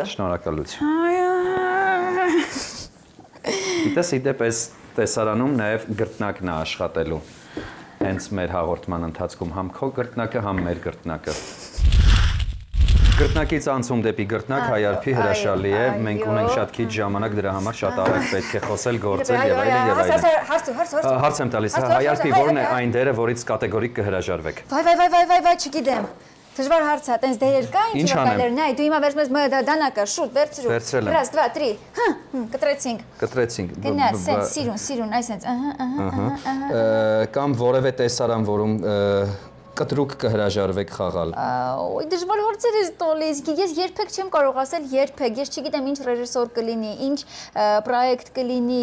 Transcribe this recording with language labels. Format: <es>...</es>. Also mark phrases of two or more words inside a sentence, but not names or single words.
<hy>Շնորհակալություն։ Գիտես, իդեպ այս տեսարանում նաև գրտնակն է աշխատելու։ Հենց մեր հաղորդման ընթացքում համ քո գրտնակը, համ մեր գրտնակը։ Գրտնակից անցում դեպի գրտնակ Հայարփի հրաշալի է, մենք ունենք շատ քիչ ժամանակ, դրա համար շատ արագ պետք է խոսել, գործել եւ այլն եւ այլն։ Հարց եմ տալիս, Հայարփի որն է այն դերը, որից կատեգորիկ կհրաժարվեք։ Վայ, չգիտեմ։ Դժվար հարց է, տենց դերեր կա, ինչ վկայներ, նայ, դու հիմա վերցնում ես դանակը, շուտ, վերցրու։</hy> <ru>Раз, два, три։</ru> <hy>Կտրեցինք։ Գնա, սենց սիրուն, այսենց, Կամ որևէ տեսարան, որում կտրուկ կհրաժարվեք խաղալ։ Ոյ դժվար հարցեր ես տալիս։ Ես երբեք չեմ կարող ասել երբեք։ Ես չգիտեմ ինչ ռեժիսոր կլինի, ինչ պրոյեկտ կլինի,</hy>